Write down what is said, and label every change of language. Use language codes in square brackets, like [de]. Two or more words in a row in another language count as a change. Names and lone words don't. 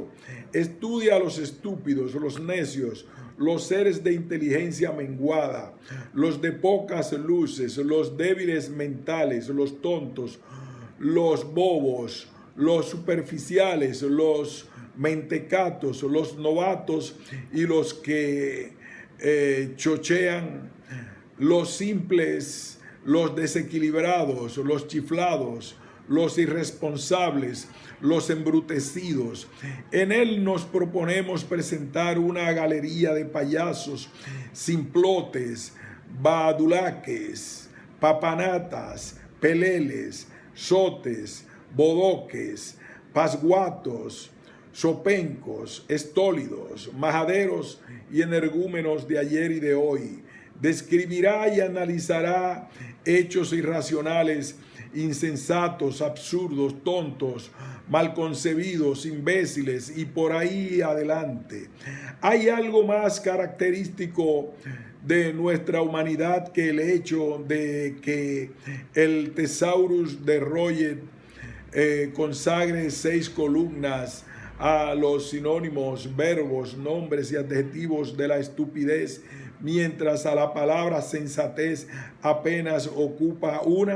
[es] Estudia a los estúpidos, los necios, los seres de inteligencia menguada, los de pocas luces, los débiles mentales, los tontos, los bobos, los superficiales, los mentecatos, los novatos y los que chochean, los simples, los desequilibrados, los chiflados, los irresponsables, los embrutecidos. En él nos proponemos presentar una galería de payasos, simplotes, badulaques, papanatas, peleles, sotes, bodoques, pasguatos, sopencos, estólidos, majaderos y energúmenos de ayer y de hoy. Describirá y analizará hechos irracionales, insensatos, absurdos, tontos, malconcebidos, imbéciles y por ahí adelante. Hay algo más característico de nuestra humanidad que el hecho de que el Thesaurus de Roget consagre 6 columnas a los sinónimos, verbos, nombres y adjetivos de la estupidez, mientras a la palabra sensatez apenas ocupa una.